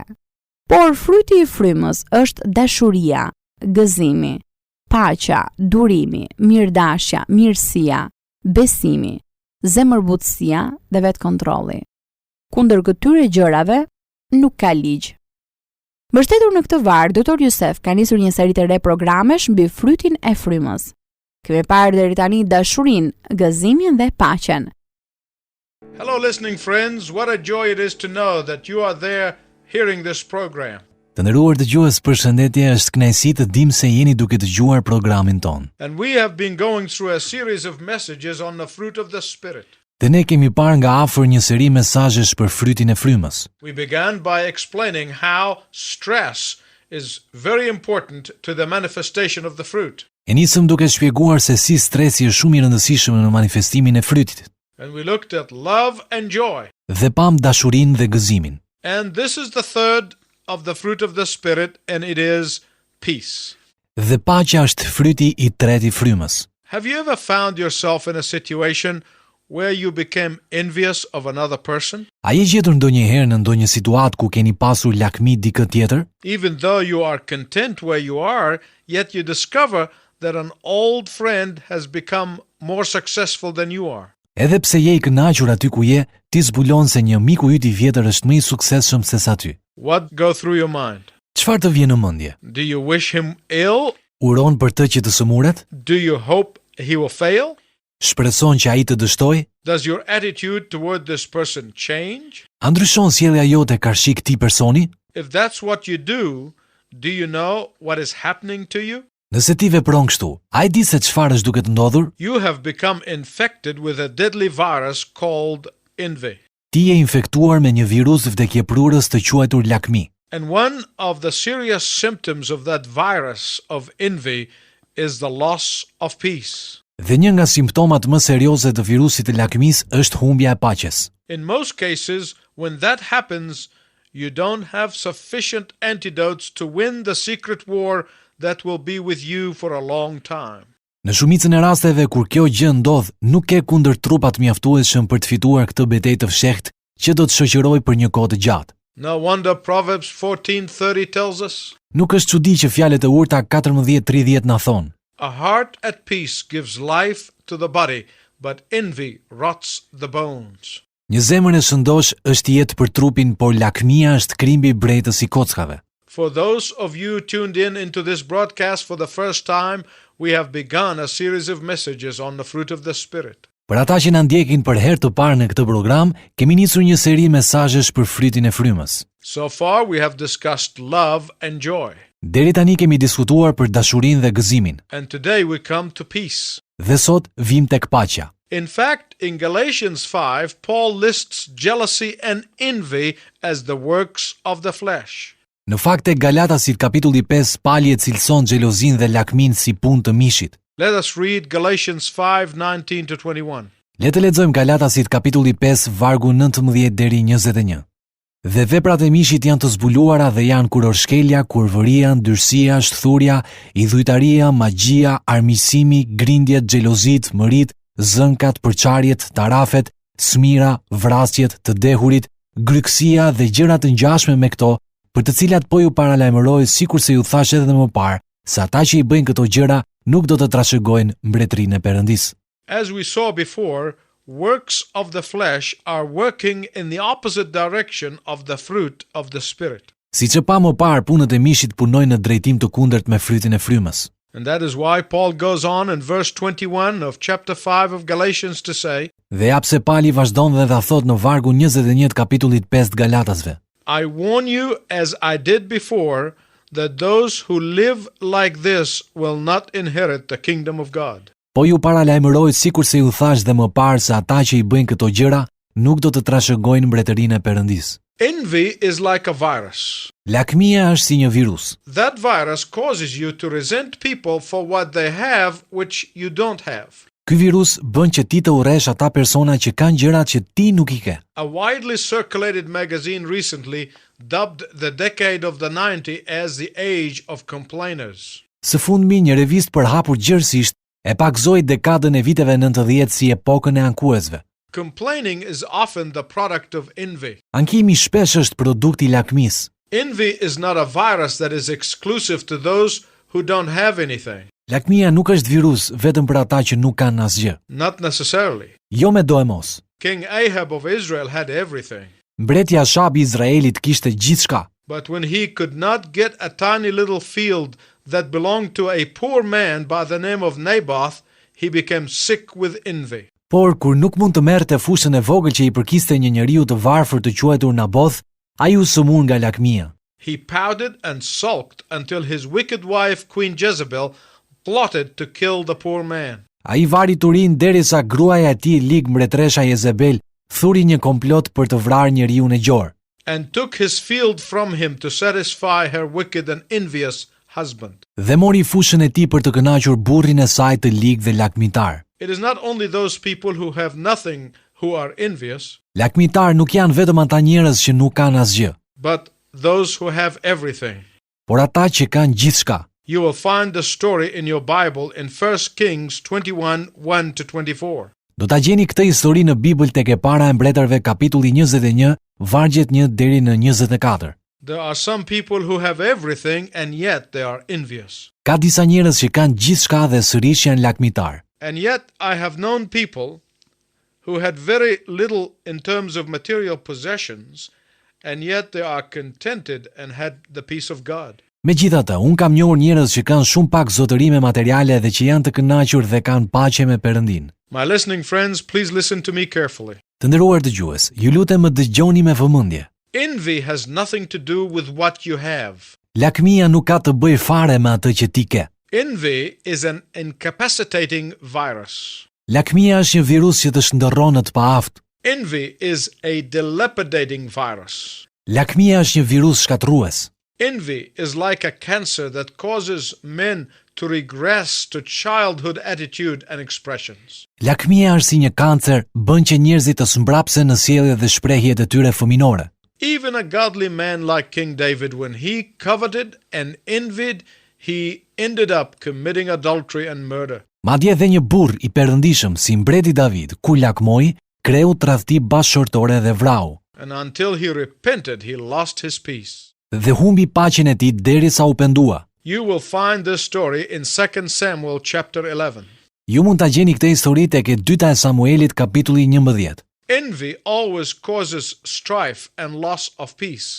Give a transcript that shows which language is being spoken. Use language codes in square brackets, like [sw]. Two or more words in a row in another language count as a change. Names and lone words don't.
[sq] Por fryti i frymës është dashuria, gëzimi, paqja, durimi, mirëdashja, mirësia, besimi, zemërbutësia dhe vetkontrolli. Kundër këtyre gjërave nuk ka ligj. Mbështetur në këtë varg, Dr. Youssef ka nisur një seri të re programesh mbi frytin e frymës. Kemi parë deri tani dashurinë, gëzimin dhe paqen. [en] Hello listening friends, what a joy it is to know that you are there hearing this program. [sq] Të nderuar dëgjues, përshëndetje, është kënaqësi të dim se jeni duke dëgjuar programin ton. [en] And we have been going through a series of messages on the fruit of the Spirit. [sq] Dhe ne kemi parë nga afër një seri mesazhesh për frytin e frymës. [en] We began by explaining how stress is very important to the manifestation of the fruit. [sq] E nisëm duke shpjeguar se si stresi është shumë i rëndësishëm në manifestimin e frytit. [en] And we looked at love and joy. [sq] Dhe pam dashurinë dhe gëzimin. [en] And this is the third of the fruit of the Spirit, and it is peace. [sq] Dhe paqja është fryti i tretë i frymës. [en] Have you ever found yourself in a situation where you became envious of another person? [sq] A je gjetur ndonjëherë në ndonjë situatë ku keni pasur lakmi dikë tjetër? [en] Even though you are content where you are, yet you discover that an old friend has become more successful than you are. [sq] Edhe pse je i kënaqur aty ku je, ti zbulon se një miku yt i vjetër është më i suksesshëm se sa ty. [en] What go through your mind? [sq] Çfarë të vjen në mendje? [en] Do you wish him ill? [sq] Uron për të që të sëmuret? [en] Do you hope he will fail? [sq] Shpreson që ai të dështoj? [en] Does your attitude toward this person change? [sq] A ndryshon sjellja jote karshi këtij personi? [en] If that's what you do you know what is happening to you? [sq] Nëse ti vepron kështu, a e di se çfarë është duke të ndodhur? [en] You have become infected with a deadly virus called envy. [sq] Ti je infektuar me një virus vdekjeprurës të quajtur lakmi. [en] And one of the serious symptoms of that virus of envy is the loss of peace. [sq] Dhe një nga simptomat më serioze të virusit të lakmisë është humbja e paqes. [en] In most cases, when that happens, you don't have sufficient antidotes to win the secret war that will be with you for a long time. [sq] Në shumicën e rasteve kur kjo gjë ndodh, nuk ke kundër trupat mjaftueshëm për të fituar këtë betejë të fshehtë që do të shoqërojë për një kohë të gjatë. [en] No wonder Proverbs 14:30 tells us. [sq] Nuk është çudi që fjalët e urta 14:30 na thonë: [en] A heart at peace gives life to the body, but envy rots the bones. [sq] Një zemër e shëndosh është jetë për trupin, por lakmia është krimbi i brejtës i kockave. [en] For those of you tuned in into this broadcast for the first time, we have begun a series of messages on the fruit of the Spirit. [sq] Për ata që na ndjekin për herë të parë në këtë program, kemi nisur një seri mesazhesh për frytin e frymës. [en] So far we have discussed love and joy. [sq] Deri tani kemi diskutuar për dashurinë dhe gëzimin. [en] And today we come to peace. [sq] Dhe sot vim tek paqja. [en] In fact, in Galatians 5, Paul lists jealousy and envy as the works of the flesh. [sq] Në fakt tek Galatasit kapitulli 5 Pali e cilëson xhelozinë dhe lakmin si punë të mishit. [en] Let us read Galatians 5:19-21. [sq] Le të lexojmë Galatasit kapitulli 5 vargu 19 deri 21. Dhe veprat e mishit janë të zbuluara dhe janë kurorshkelja, kurvëria, ndyrësia, shthurja, idhujtaria, magjia, armiqësimi, grindjet, xhelozit, mërit, zënkat, përçarjet, tarafet, smira, vrasjet, të dehurit, grykësia dhe gjëra të ngjashme me këto, për të cilat po ju paralajmëroj sikur se ju thash edhe më parë, se ata që i bëjnë këto gjëra nuk do të trashëgojnë mbretërinë e Perëndisë. [en] As we saw before, works of the flesh are working in the opposite direction of the fruit of the Spirit. [sq] Siç e pa më parë, punët e mishit punojnë në drejtim të kundërt me frytin e frymës. [en] And that is why Paul goes on in verse 21 of chapter 5 of Galatians to say, [sq] Dhe japse Pali vazhdon dhe dha thot në vargu 21 kapitullit 5 të Galatasve. [en] I warn you, as I did before, that those who live like this will not inherit the kingdom of God. [sq] Po ju paralajmëroj sikur se ju thash dhe më parë se ata që i bëjnë këto gjëra nuk do të trashëgojnë mbretërinë e Perëndisë. [en] Envy is like a virus. [sq] Lakmia është si një virus. [en] That virus causes you to resent people for what they have which you don't have. [sq] Ky virus bën që ti të urresh ata persona që kanë gjërat që ti nuk i ke. [en] A widely circulated magazine recently dubbed the decade of the 90s as the age of complainers. [sq] Së fundmi, një revistë përhapur gjërësisht e pakzoi dekadën e viteve 90 si epokën e ankuesve. [en] Complaining is often the product of envy. [sq] Ankimi shpesh është produkti i lakmisë. [en] Envy is not a virus that is exclusive to those who don't have anything. [sq] Lakmia nuk është virus vetëm për ata që nuk kanë asgjë. [en] Not necessarily. [sq] Jo me do e mos. [en] King Ahab of Israel had everything. [sq] Mbretja Shabi i Izraelit kishte gjithçka. [en] But when he could not get a tiny little field that belonged to a poor man by the name of Naboth, he became sick with envy. [sq] Por kur nuk mund të merrte fushën e vogël që i përkiste një njeriu të varfër të quajtur Naboth, ai u sëmur nga lakmia. [en] He pouted and sulked until his wicked wife Queen Jezebel plotted to kill the poor man. [sq] Ai vari turin derisa gruaja e tij lig mbretresha Jezebel thuri një komplot për të vrarë njeriun e gjor. [en] And took his field from him to satisfy her wicked and envious husband. [sq] Dhe mori fushën e tij për të kënaqur burrin e saj të lig dhe lakmitar. [en] It is not only those people who have nothing who are envious, [sq] Lakmitar nuk janë vetëm ata njerëz që nuk kanë asgjë, [en] but those who have everything. [sq] por ata që kanë gjithçka. [en] You will find the story in your Bible in 1 Kings 21, 1-24. [sq] Do ta gjeni këtë histori në Bibël tek e para e mbretërve kapitulli 21, vargjet 1 deri në 24. [en] There are some people who have everything and yet they are envious. [sq] Ka disa njerëz që kanë gjithçka dhe sërish janë lakmitar. [en] And yet I have known people who had very little in terms of material possessions, and yet they are contented and had the peace of God. [sq] Megjithatë, un kam njohur njerëz që kanë shumë pak zotërime materiale dhe që janë të kënaqur dhe kanë paqe me Perëndin. [en] My listening friends, please listen to me carefully. [sq] Të nderuar dëgjues, ju lutem më dëgjoni me vëmendje. [en] Envy has nothing to do with what you have. [sq] Lakmia nuk ka të bëjë fare me atë që ti ke. [en] Envy is an incapacitating virus. [sq] Lakmia është një virus që të shndërron në të paaft. [en] Envy is a dilapidating virus. [sq] Lakmia është një virus shkatrues. [en] Envy is like a cancer that causes men to regress to childhood attitude and expressions. [sq] Lakmia është si një kancer, bën që njerëzit të smbrapsen në sjellje dhe shprehjet e tyre fëminore. [en] Even a godly man like King David, when he coveted and envied, he ended up committing adultery and murder. [sq] Madje edhe një burr i perëndishëm si mbreti David, kur lakmoi, kreu tradhti bashkëshortore dhe vrau. [en] And until he repented, he lost his peace. [sq] Dhe humbi paqen e tij derisa u pendua. [en] You will find this story in 2 Samuel chapter 11. [sq] Ju mund ta gjeni këtë histori tek e dyta e Samuelit kapitulli 11. [en] Envy always causes strife and loss of peace.